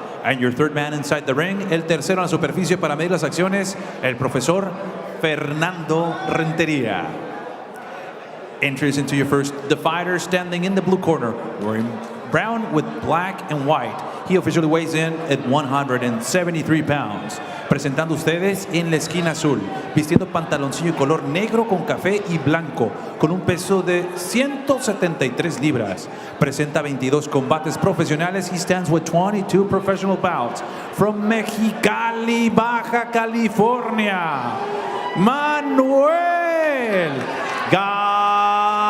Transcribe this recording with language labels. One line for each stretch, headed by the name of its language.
English: And your 3rd man inside the ring,
Spanish: el tercero en la superficie para medir las acciones, el profesor Fernando Renteria.
English: Entries into your first, the fighter standing in the blue corner, wearing brown with black and white. He officially weighs in at 173 pounds.
Spanish: Presentando ustedes en la esquina azul, vistiendo pantaloncillo color negro con café y blanco, con un peso de 173 libras. Presenta 22 combates profesionales.
English: He stands with 22 professional bouts. From Mexicali, Baja California, Manuel Garcia.